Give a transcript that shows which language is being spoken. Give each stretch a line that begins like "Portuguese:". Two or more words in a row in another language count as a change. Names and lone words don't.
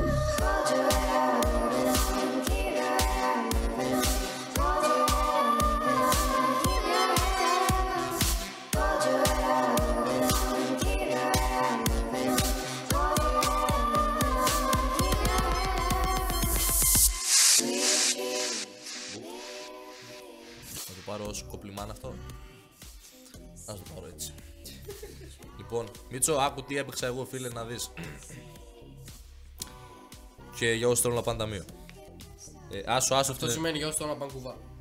English: Hold your head up, moving on, keep your head up, moving on. Hold your head up, moving on, keep your head up. Hold your head up, moving on, keep your head up, moving on. Hold your head up, moving on, keep your head up. Sweet dreams.
Greek: Να το πάρω ως κομπλιμάν αυτό. Ας το πάρω έτσι. Λοιπόν, Μίτσο, άκου τι έπαιξα εγώ φίλε να δεις. Και για όσοι θέλουν να πάνε ταμείο. Άσο Αυτό αυτό σημαίνει για όσοι θέλουν να πάνε κουβά.